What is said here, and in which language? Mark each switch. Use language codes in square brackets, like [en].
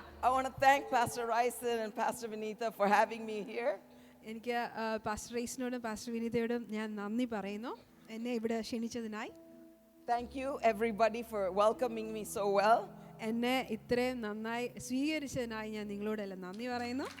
[en] I want to thank Pastor Ryson and Pastor Vinita for having me here. [ml] എനിക്ക് pastor റൈസിനോടും pastor വിനീതയോടും ഞാൻ നന്ദി പറയുന്നു എന്നെ ഇവിടെ ക്ഷണിച്ചതിനായി. [en] Thank you everybody for welcoming me so well. [ml] എന്നെ ഇത്രയും നന്നായി സ്വീകരിച്ചതിനായി ഞാൻ നിങ്ങളോടെല്ലാം നന്ദി പറയുന്നു.